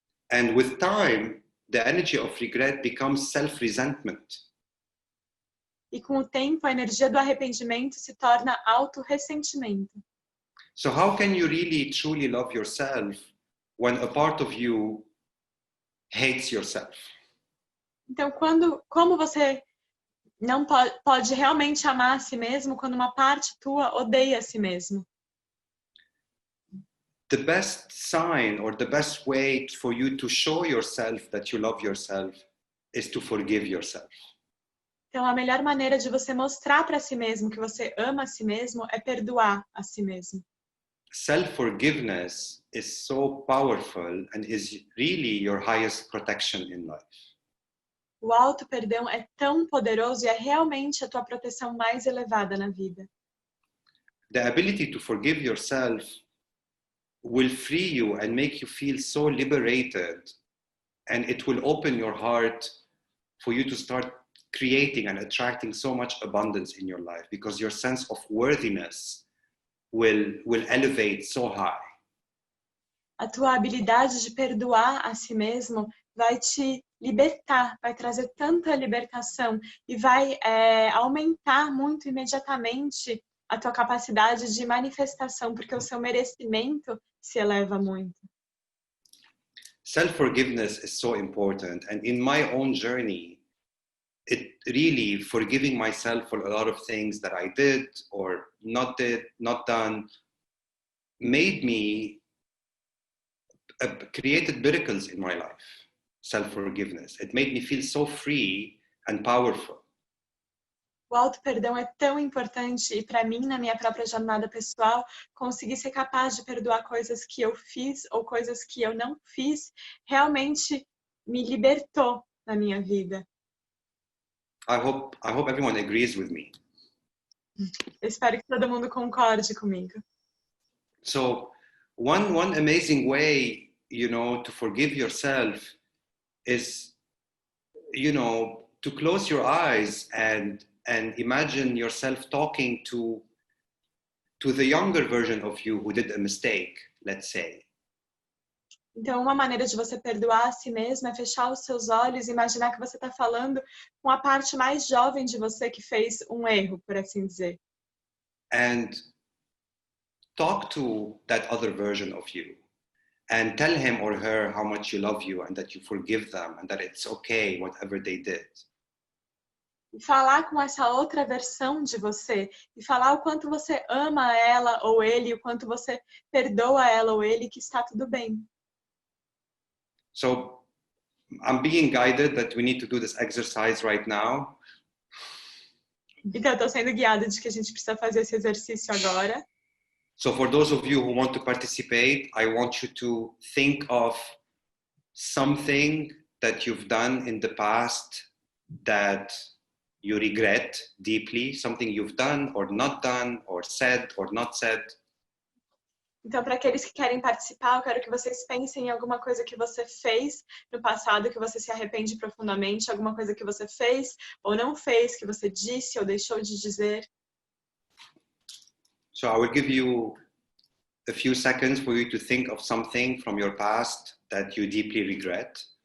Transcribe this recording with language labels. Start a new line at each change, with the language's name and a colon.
English: And with time, the energy of regret becomes self-resentment.
Portuguese: E com o tempo, a energia do arrependimento se torna auto-ressentimento.
English: So how can you really truly love yourself when a part of you hates yourself?
Portuguese: Então, como você não pode realmente amar a si mesmo quando uma parte tua odeia a si mesmo?
English: The best sign or the best way for you to show yourself that you love yourself is to forgive yourself.
Portuguese: Então, a melhor maneira de você mostrar para si mesmo que você ama a si mesmo é perdoar a si mesmo.
English: Self-forgiveness is so powerful and is really your highest protection in life.
Portuguese: O auto-perdão é tão poderoso e é realmente a tua proteção mais elevada na vida.
English: The ability to forgive yourself will free you and make you feel so liberated, and it will open your heart for you to start creating and attracting so much abundance in your life, because your sense of worthiness will elevate so high.
Portuguese: A tua habilidade de perdoar a si mesmo vai te libertar, vai trazer tanta libertação e vai aumentar muito imediatamente a tua capacidade de manifestação, porque o seu merecimento se eleva muito.
English: Self-forgiveness is so important, and in my own journey, it really forgiving myself for a lot of things that I did or not done, made me created miracles in my life. Self-forgiveness. It made me feel so free and powerful.
Portuguese: O auto-perdão é tão importante e para mim, na minha própria jornada pessoal, conseguir ser capaz de perdoar coisas que eu fiz ou coisas que eu não fiz, realmente me libertou na minha vida.
English: I hope everyone agrees with me.
Portuguese: Eu espero que todo mundo concorde comigo.
English: So one amazing way, to forgive yourself is, to close your eyes and imagine yourself talking to the younger version of you who did a mistake, let's say.
Portuguese: Então, uma maneira de você perdoar a si mesmo é fechar os seus olhos e imaginar que você está falando com a parte mais jovem de você que fez um erro, por assim dizer.
English: And talk to that other version of you and tell him or her how much you love you and that you forgive them and that it's okay, whatever they did.
Portuguese: E falar com essa outra versão de você e falar o quanto você ama ela ou ele, o quanto você perdoa ela ou ele, que está tudo bem.
English: So I'm being guided that we need to do this exercise right now.
Portuguese: Então, eu estou sendo guiada de que a gente precisa fazer esse exercício agora.
English: So for those of you who want to participate, I want you to think of something that you've done in the past that you regret deeply, something you've done or not done or said or not said.
Portuguese: Então, para aqueles que querem participar, eu quero que vocês pensem em alguma coisa que você fez no passado, que você se arrepende profundamente, alguma coisa que você fez ou não fez, que você disse ou deixou de dizer.
English: So I will give you a few seconds for you to think of something from your past that you deeply regret.